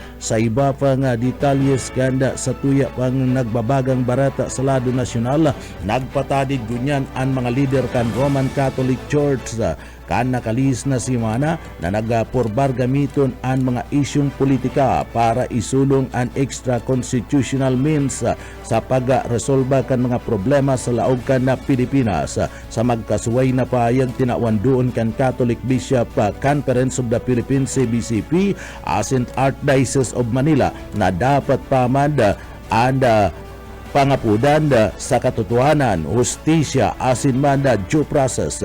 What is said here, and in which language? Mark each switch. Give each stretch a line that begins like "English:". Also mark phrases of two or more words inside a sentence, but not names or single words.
Bikol: Sa iba pa nga detalyes kan sa tuya pang nagbabagang barata sa lado nasyonal, nagpatadid gunyan ang mga leader kan Roman Catholic Church kan nakalis na simana na nagpurbar gamiton ang mga isyong politika para isulong ang
English: extra constitutional means
Bikol: sa pag-resolba kan mga problema sa laog kan na Pilipinas. Sa magkasuway na pahayag tinawandoon kan Catholic Bishop Conference of the Philippines CBCP asin Archdiocese of Manila na dapat pamanda and pangapudan sa katotohanan, hustisya, asin man na
English: due process.